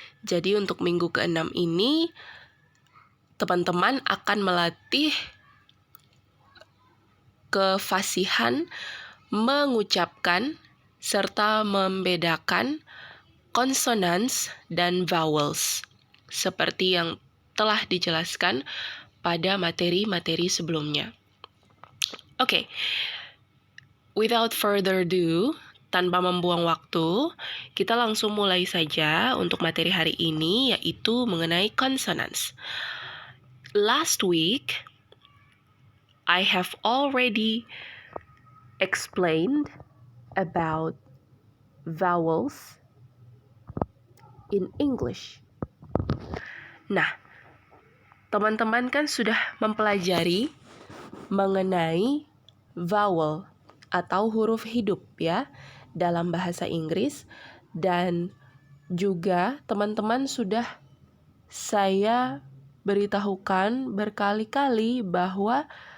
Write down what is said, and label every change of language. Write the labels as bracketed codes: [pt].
[id] Jadi untuk minggu ke-6 ini, teman-teman akan melatih kefasihan mengucapkan serta membedakan consonants dan vowels, seperti yang telah dijelaskan pada materi-materi sebelumnya. Oke, [en] without further ado, [id] tanpa membuang waktu, kita langsung mulai saja untuk materi hari ini, yaitu mengenai consonants. [en] Last week, I have already explained about vowels in English. [id] Nah, teman-teman kan sudah mempelajari mengenai vowel atau huruf hidup ya dalam bahasa Inggris, dan juga teman-teman sudah saya beritahukan berkali-kali bahwa